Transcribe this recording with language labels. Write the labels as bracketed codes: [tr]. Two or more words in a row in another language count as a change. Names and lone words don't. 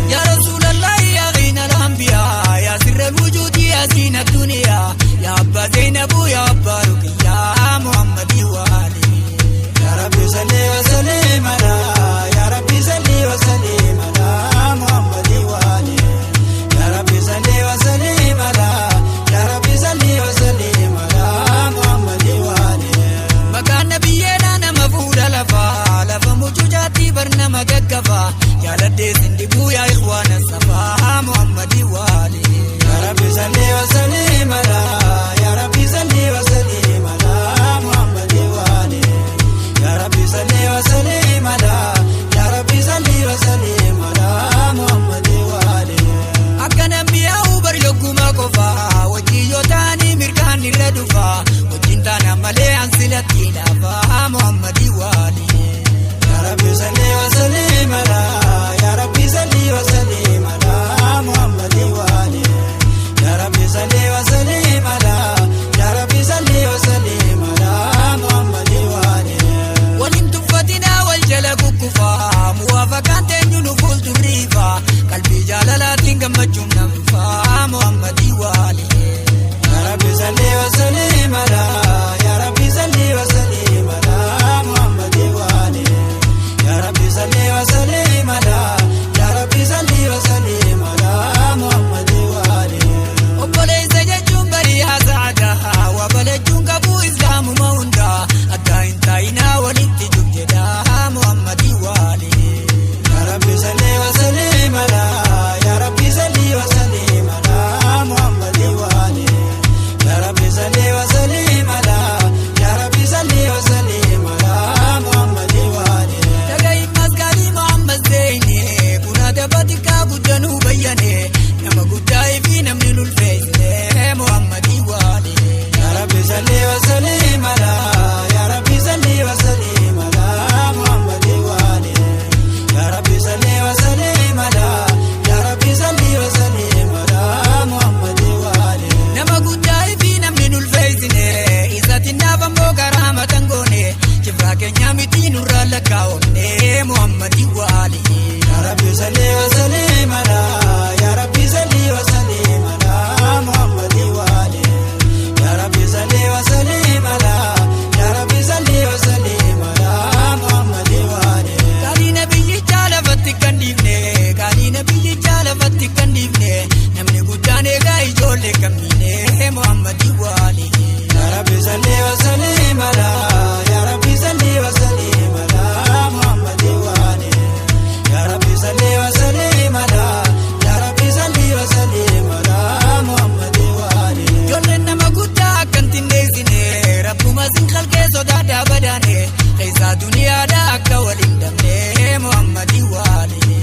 [ar] يا رسول الله، يا غاية الأنبياء، يا سر الوجود، يا زين الدنيا، يا أبا زينب، يا أبا رقية، محمد وآل. يا ربي صل وسلم على، يا ربي صل وسلم على محمد وآل. يا ربي صل وسلم على، يا ربي صل وسلم على محمد وآل. [om] Maqaan nabiyyeenaa nama fuudha lafaa, lafa mucucaatti bar nama gaggafa. Jaaladhee sindibuu [ar] يا إخوان الصفا, محمد وآل. يا ربي صل وسلم على، يا ربي صل وسلم على محمد وآل. يا ربي صل وسلم على، يا ربي صل وسلم على محمد وآل. [om] Akka namni yaa'u bar yogguma qofa, wajjin yoo taani mirgaan irra dhufa, wajjin taana malee an silatti lafa, [ar] محمد وآل. يا ربي صل وسلم على، يا ربي صل وسلم على محمد وآل. يا ربي صل وسلم على، يا ربي صل وسلم على محمد وآل. [om] Wal hin tuffatina wal jala kukkufa, muwaafaqaan teenyu nu fuuldurriifa, qalbii jaalalaatiin gammachuun nan dhufa, [ar] محمد وآل. يا ربي صل وسلم على، يا ربي صل وسلم على محمد وآل. يا ربي صل وسلم على، يا ربي صل وسلم على محمد وآل. [om] Obboleessa jechuun barii haa sa'adaa, waa balachuun qabu islaamuma hundaa, addaa hin taa'inaa walitti jug jedhaa [ar] محمد وآل. يا ربي صل وسلم على، يا ربي صل وسلم على محمد وآل. يا ربي صل وسلم على، يا ربي صل وسلم على محمد وآل. [om] Dhaga'iin maskaalii Muhammad Zeyni, buna daba xiqqaa guddanuu bayyane, nama guddaa fi namni lulfeessine [ar] محمد وآل. يا ربي صل وسلم على، يا ربي صل وسلم على محمد وآل. يا ربي صل وسلم على، يا ربي صل وسلم على محمد وآل. [om] Nama guddaa fi namni lulfeessine, isaatiin naaf ammoo karaama tangoone, kibraa keenya miti nurraa lakkaa'omne [ar] محمد وآل. يا ربي صل وسلم على، يا ربي صل وسلم على محمد وآل. يا ربي صل وسلم على، يا ربي صل وسلم على محمد وآل. [om] Qaalii nabiyyi jaalafatti kan dhiifne, qaalii nabiyyi jaalafatti kan dhiifne, namni guddaan eegaa ijoollee kan miine [ar] محمد وآل. يا ربي صل وسلم على، يا ربي صل وسلم على محمد وآل. يا ربي صل وسلم على، يا ربي صل وسلم على محمد وآل. [om] Ijoolleen nama guddaa akkan tindeessine, Rabbuma sin khalqee sodaadhaa badaane, keessaa duniyaadhaa akka waliin dhabne [ar] محمد وآل.